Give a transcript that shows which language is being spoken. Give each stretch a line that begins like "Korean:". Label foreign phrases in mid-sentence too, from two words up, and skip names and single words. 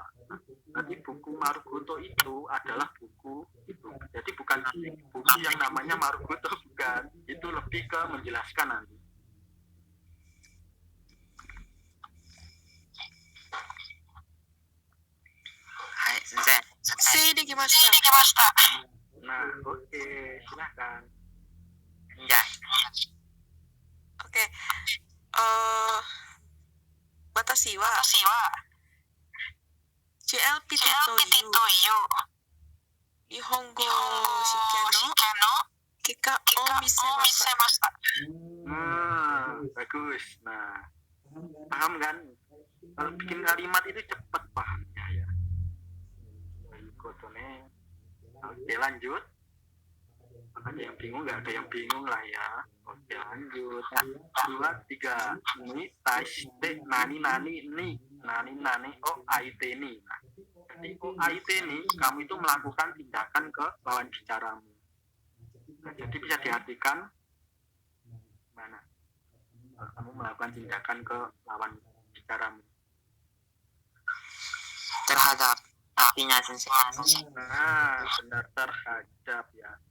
Indonesian: Nanti buku Marugoto itu adalah buku itu, jadi bukan buku yang namanya Marugoto, bukan, itu lebih ke menjelaskan nanti. Hai Sensei.
Japanese: 整理できました。
Indonesian: Nah, oke, silahkan. Ya. Oke.
Japanese: 私は JLPT という日本語試験の結果を見せました。
Indonesian: Bagus. Nah, paham kan? Kalau bikin kalimat itu cepat pahamnya ya. Oke, lanjut. Ada yang bingung? Nggak ada yang bingung lah ya. Oke, lanjut. 2, 3. Ini taste
Japanese: 何を相手に.
Indonesian: Nah, jadi
Japanese: を相手に
Indonesian: kamu itu melakukan tindakan ke lawan bicaramu. Nah, jadi bisa diartikan mana? Kamu melakukan tindakan ke lawan bicaramu. Terhadap artinya Sensei. Nah, benar, terhadap ya.